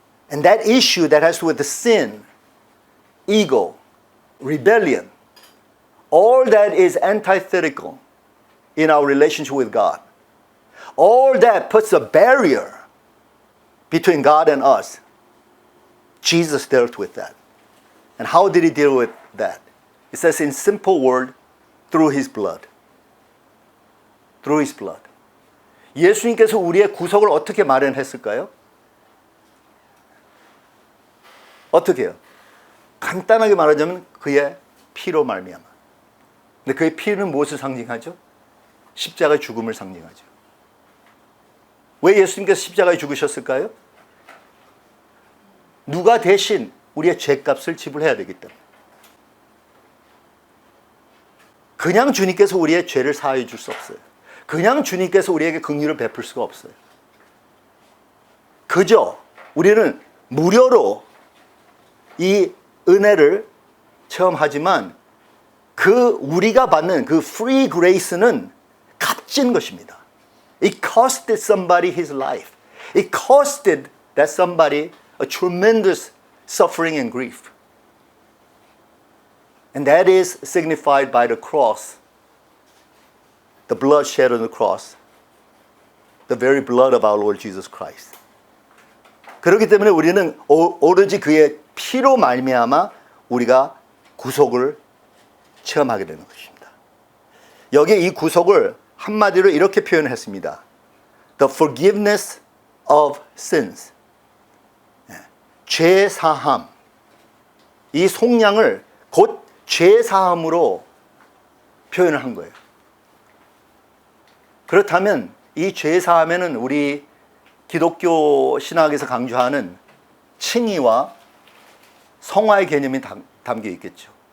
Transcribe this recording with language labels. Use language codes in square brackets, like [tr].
[en] And that issue that has to do with the sin, ego, rebellion, all that is antithetical in our relationship with God. All that puts a barrier between God and us. Jesus dealt with that. And how did He deal with that? It says in simple word, through His blood. Through His blood. [ko] 예수님께서 우리의 구속을 어떻게 마련했을까요? 어떻게 해요? 간단하게 말하자면 그의 피로 말미암아. 근데 그의 피는 무엇을 상징하죠? 십자가의 죽음을 상징하죠. 왜 예수님께서 십자가에 죽으셨을까요? 누가 대신 우리의 죄값을 지불해야 되기 때문에. 그냥 주님께서 우리의 죄를 사하여 줄 수 없어요. 그냥 주님께서 우리에게 긍휼을 베풀 수가 없어요. 그저 우리는 무료로 이 은혜를 체험하지만 그 우리가 받는 그 free grace는 값진 것입니다. [en] It costed somebody his life. It costed that somebody a tremendous suffering and grief. And that is signified by the cross, the blood shed on the cross, the very blood of our Lord Jesus Christ. [ko] 그렇기 때문에 우리는 오로지 그의 피로 말미암아 우리가 구속을 체험하게 되는 것입니다. 여기 이 구속을 한마디로 이렇게 표현했습니다. [en] the forgiveness of sins. [ko] 죄 사함. 이 속량을 곧 죄 사함으로 표현을 한 거예요. 그렇다면 이 죄 사함에는 우리 기독교 신학에서 강조하는 칭의와 성화의 개념이 담겨 있겠죠.